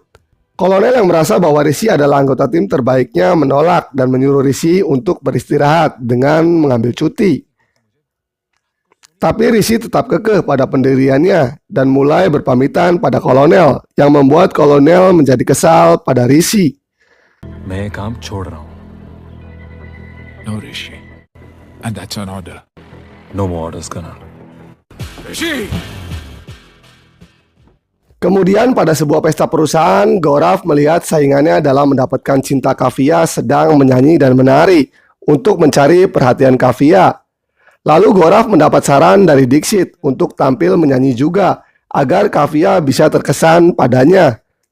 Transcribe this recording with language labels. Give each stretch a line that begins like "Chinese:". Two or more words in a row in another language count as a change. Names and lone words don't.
Indonesian: Kolonel yang merasa bahwa Rishi adalah anggota tim terbaiknya menolak dan menyuruh Rishi untuk beristirahat dengan mengambil cuti. Tapi Rishi tetap kekeh pada pendiriannya dan mulai berpamitan pada kolonel yang membuat kolonel menjadi kesal pada Rishi.
Hindi: मैं ये काम छोड़ रहा हूँ.
English: No, Rishi. And that's an order. No more orders, Kanan. Rishi!
Indonesian: Kemudian pada sebuah pesta perusahaan, Gaurav melihat saingannya dalam mendapatkan cinta Kavya sedang menyanyi dan menari untuk mencari perhatian Kavya. Lalu Gaurav mendapat saran dari Dixit untuk tampil menyanyi juga agar Kavya bisa terkesan padanya.